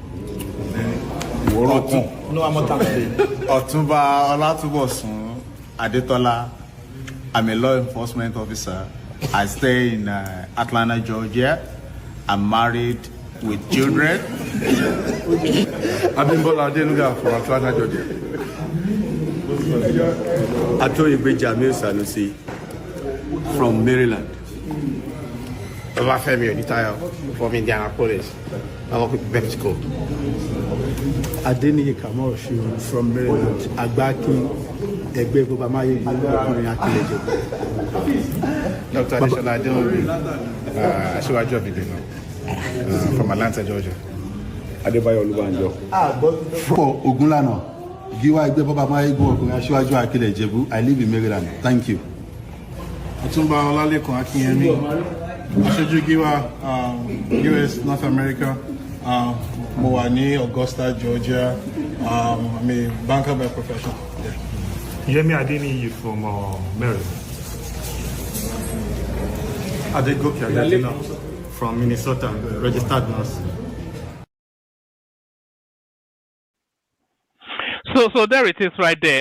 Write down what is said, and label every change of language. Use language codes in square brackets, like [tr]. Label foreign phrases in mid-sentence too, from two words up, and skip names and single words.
[en] Otumba Olatubosun Adetola. I'm a law enforcement officer. I stay in Atlanta, Georgia. I'm married with children. Abimbola Adenuga from Atlanta, Georgia. Atoyegbe Jamil Sanusi from Maryland. Olafemi Onitayo from Indianapolis. Mexico. Adeni Kamoshu from Maryland. Agbaki Egbe Bobamaye Akileje. Dr. Adeshola Adeobi, Asiwaju Obidino, from Atlanta, Georgia. Adebayo Olubanjo. For Ogunlana, Giwa Egbe Bobamaye Asiwaju Akileje. I live in Maryland. Thank you. Otumba Olalekun Akinyemi, Aṣojú Giwa, US, North America. [yo] Mo wà ní Augusta, Georgia. [en] I'm a banker by profession. Yemi Adeniyi from Maryland. Adegoke Adedina from Minnesota, registered nurse. So there it is right there.